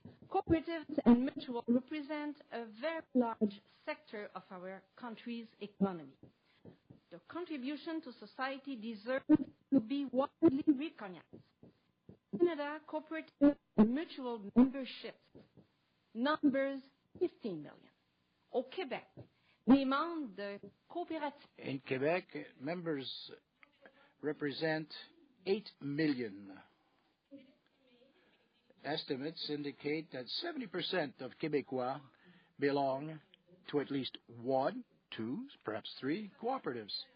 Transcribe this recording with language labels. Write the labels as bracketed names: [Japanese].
[English] Cooperatives and mutual represent a very large sector of our country's economy. The contribution to society deserves to be widely recognized. Canada cooperative and mutual memberships numbers 15 million. [French] Au Québec, les membres de coopératives. [English] In Quebec, members represent 8 million. Estimates indicate that 70% of Québécois belong to at least one, two, perhaps three cooperatives.